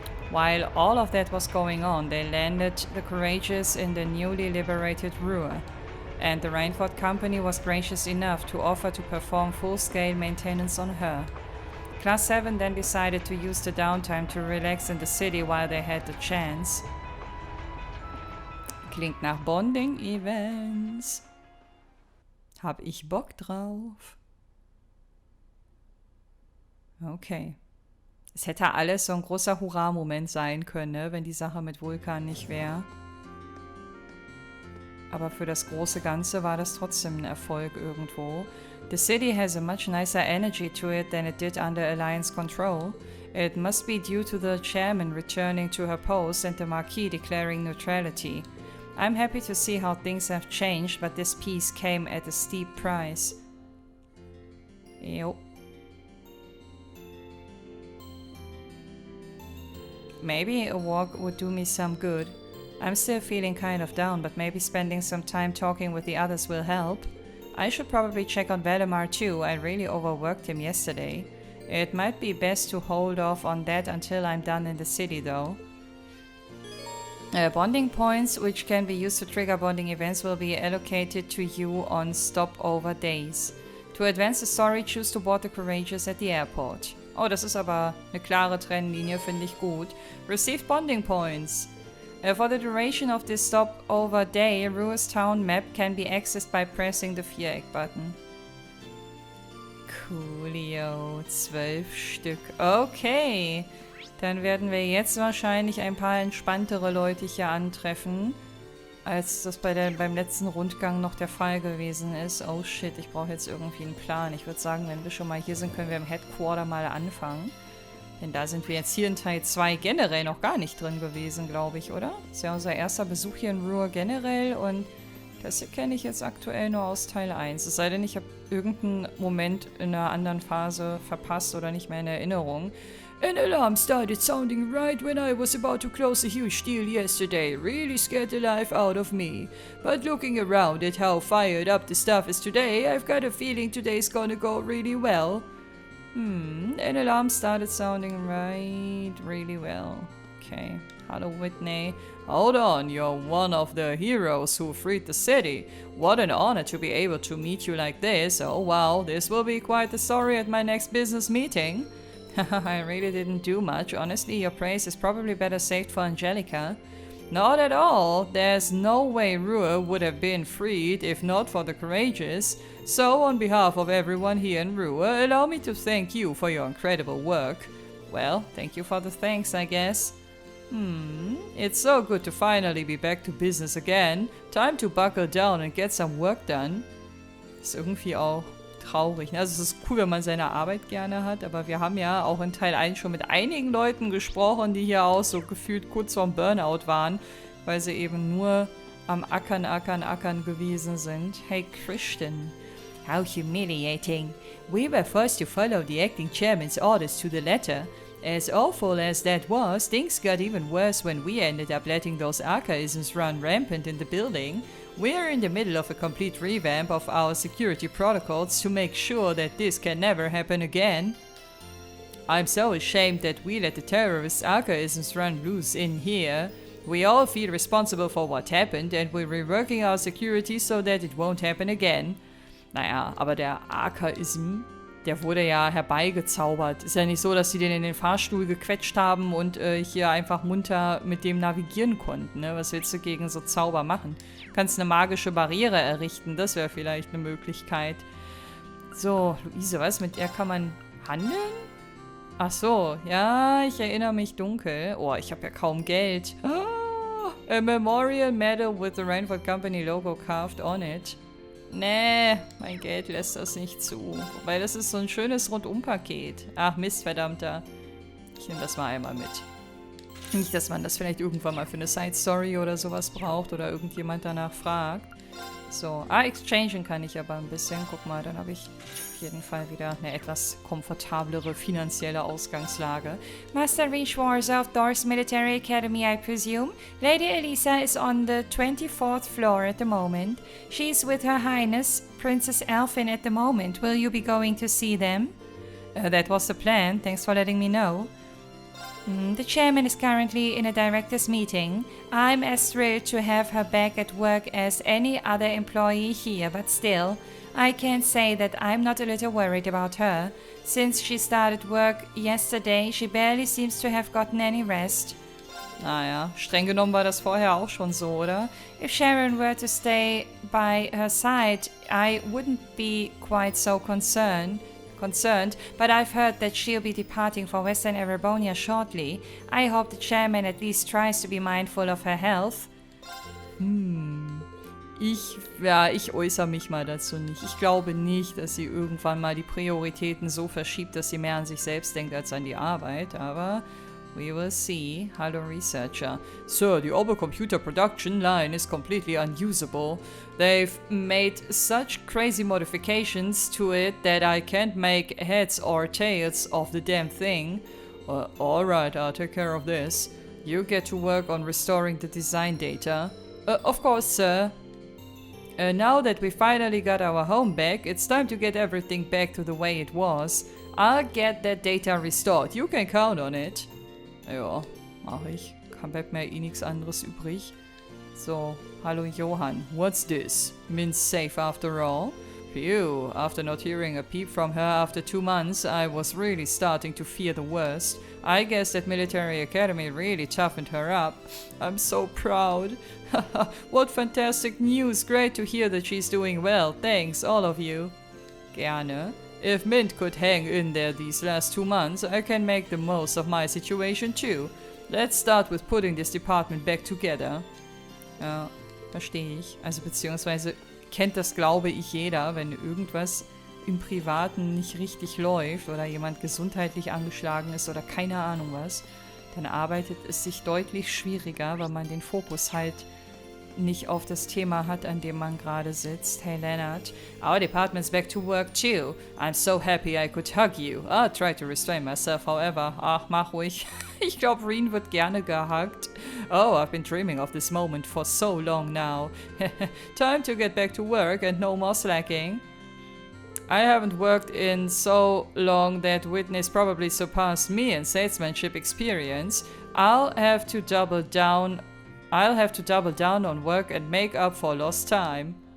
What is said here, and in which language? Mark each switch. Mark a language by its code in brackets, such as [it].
[en] While all of that was going on, they landed the courageous in the newly liberated Ruhr, and the Rainford Company was gracious enough to offer to perform full-scale maintenance on her. Class 7 then decided to use the downtime to relax in the city while they had the chance. [de] Klingt nach Bonding-Events. Hab ich Bock drauf. Okay. Es hätte alles so ein großer Hurra-Moment sein können, ne, wenn die Sache mit Vulkan nicht wäre. Aber für das große Ganze war das trotzdem ein Erfolg irgendwo. [en] The city has a much nicer energy to it than it did under Alliance control. It must be due to the chairman returning to her post and the Marquis declaring neutrality. I'm happy to see how things have changed, but this peace came at a steep price. Jo. Maybe a walk would do me some good. I'm still feeling kind of down, but maybe spending some time talking with the others will help. I should probably check on Valdemar too. I really overworked him yesterday. It might be best to hold off on that until I'm done in the city though. Bonding points, which can be used to trigger bonding events, will be allocated to you on stopover days. To advance the story, choose to board the Courageous at the airport. [de] Oh, das ist aber eine klare Trennlinie, finde ich gut. [en] Received bonding points. For the duration of this stopover day, Ruhr's town map can be accessed by pressing the Viereck button. [de] Coolio, 12 Stück. Okay. Dann werden wir jetzt wahrscheinlich ein paar entspanntere Leute hier antreffen, als das beim letzten Rundgang noch der Fall gewesen ist. Oh shit, ich brauche jetzt irgendwie einen Plan. Ich würde sagen, wenn wir schon mal hier sind, können wir im Headquarter mal anfangen. Denn da sind wir jetzt hier in Teil 2 generell noch gar nicht drin gewesen, glaube ich, oder? Das ist ja unser erster Besuch hier in Ruhr generell und das hier kenne ich jetzt aktuell nur aus Teil 1. Es sei denn, ich habe irgendeinen Moment in einer anderen Phase verpasst oder nicht mehr in Erinnerung. [en] An alarm started sounding right when I was about to close a huge deal yesterday. Really scared the life out of me. But looking around at how fired up the stuff is today, I've got a feeling today's gonna go really well. An alarm started sounding really well. Okay. Hello, Whitney. Hold on, you're one of the heroes who freed the city. What an honor to be able to meet you like this. Oh wow, this will be quite the story at my next business meeting. I really didn't do much. Honestly, your praise is probably better saved for Angelica. Not at all. There's no way Ruhr would have been freed if not for the Courageous. So, on behalf of everyone here in Ruhr, allow me to thank you for your incredible work. Well, thank you for the thanks, I guess. It's so good to finally be back to business again. Time to buckle down and get some work done. [de] Ist irgendwie auch traurig. Also es ist cool, wenn man seine Arbeit gerne hat, aber wir haben ja auch in Teil 1 schon mit einigen Leuten gesprochen, die hier auch so gefühlt kurz vorm Burnout waren, weil sie eben nur am Ackern gewesen sind. [en] Hey Christian. How humiliating. We were forced to follow the acting chairman's orders to the letter. As awful as that was, things got even worse when we ended up letting those archaisms run rampant in the building. We're in the middle of a complete revamp of our security protocols to make sure that this can never happen again. I'm so ashamed that we let the terrorist archaisms run loose in here. We all feel responsible for what happened and we're reworking our security so that it won't happen again. [de] Naja, aber der Archaism, der wurde ja herbeigezaubert. Ist ja nicht so, dass sie den in den Fahrstuhl gequetscht haben und hier einfach munter mit dem navigieren konnten. Ne? Was willst du gegen so Zauber machen? Du kannst eine magische Barriere errichten, das wäre vielleicht eine Möglichkeit. So, Luise, was? Mit der kann man handeln? Ach so, ja, ich erinnere mich dunkel. Oh, ich habe ja kaum Geld. [en] Oh, a memorial medal with the Rainford Company logo carved on it. [de] Nee, mein Geld lässt das nicht zu. Weil das ist so ein schönes Rundumpaket. Ach Mist, verdammter. Ich nehme das mal einmal mit. Nicht, dass man das vielleicht irgendwann mal für eine Side-Story oder sowas braucht oder irgendjemand danach fragt. So, exchangen kann ich aber ein bisschen. Guck mal, dann habe ich auf jeden Fall wieder eine etwas komfortablere finanzielle Ausgangslage. [en] Master Rishwar's Outdoors Military Academy, I presume. Lady Elisa is on the 24th floor at the moment. She's with Her Highness, Princess Elfin at the moment. Will you be going to see them? That was the plan. Thanks for letting me know. The chairman is currently in a director's meeting. I'm as thrilled to have her back at work as any other employee here, but still, I can't say that I'm not a little worried about her. Since she started work yesterday, she barely seems to have gotten any rest. [de] Naja, streng genommen war das vorher auch schon so, oder? [en] If Sharon were to stay by her side, I wouldn't be quite so concerned, but I've heard that she'll be departing for Western Erebonia shortly. I hope the chairman at least tries to be mindful of her health. [de] Ich äußere mich mal dazu nicht. Ich glaube nicht, dass sie irgendwann mal die Prioritäten so verschiebt, dass sie mehr an sich selbst denkt als an die Arbeit, aber [en] we will see. [de] Hallo Researcher. [en] Sir, the other computer production line is completely unusable. They've made such crazy modifications to it that I can't make heads or tails of the damn thing. Alright, I'll take care of this. You get to work on restoring the design data. Of course, sir. Now that we finally got our home back, it's time to get everything back to the way it was. I'll get that data restored. You can count on it. [de] Ja, mach ich. Bleibt mir eh nichts anderes übrig. So, hallo [en] Johann. What's this? Min's safe after all? Phew, after not hearing a peep from her after 2 months, I was really starting to fear the worst. I guess that military academy really toughened her up. I'm so proud. What fantastic news. Great to hear that she's doing well. Thanks, all of you. [de] Gerne. [en] If Mint could hang in there these last 2 months, I can make the most of my situation too. Let's start with putting this department back together. [de] Ja, verstehe ich. Also beziehungsweise kennt das, glaube ich, jeder, wenn irgendwas im Privaten nicht richtig läuft oder jemand gesundheitlich angeschlagen ist oder keine Ahnung was, dann arbeitet es sich deutlich schwieriger, weil man den Fokus halt nicht auf das Thema hat, an dem man gerade sitzt. [en] Hey Leonard, our department's back to work too. I'm so happy I could hug you. I'll try to restrain myself, however. [de] Ach, mach ruhig. Ich glaube, Reen wird gerne gehuggt. [en] Oh, I've been dreaming of this moment for so long now. Time to get back to work and no more slacking. I haven't worked in so long that Whitney's probably surpassed me in salesmanship experience. I'll have to double down on work and make up for lost time.